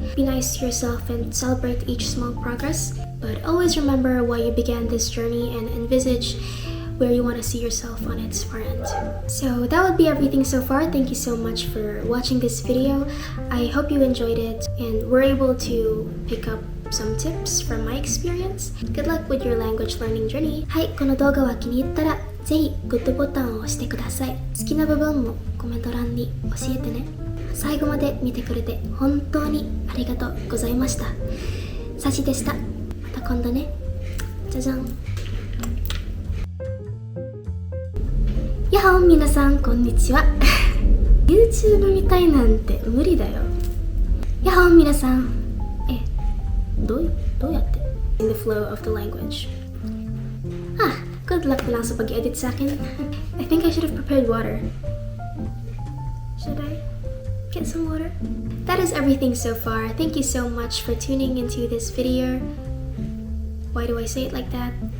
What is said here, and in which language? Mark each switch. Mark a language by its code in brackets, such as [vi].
[en] Be nice to yourself and celebrate each small progress, but always remember why you began this journey and envisage where you want to see yourself on its far end. So that would be everything so far. Thank you so much for watching this video. I hope you enjoyed it and were able to pick up some tips from my experience. Good luck with your language learning journey. [ja] はい、この動画が気に入ったらぜひグッドボタンを押してください。好きな部分もコメント欄に教えてね。最後まで見てくれて本当にありがとうございました。サシでした。また今度ね。じゃじゃん。やっほー皆さんこんにちは。YouTube みたいなんて無理だよ。やっほー皆さん。どうやって [en] in the flow of the language. Good luck [tl] na lang sa pag-edit sa akin. [en] I think I should have prepared water. Should I get some water? That is everything so far. Thank you so much for tuning into this video. Why do I say it like that?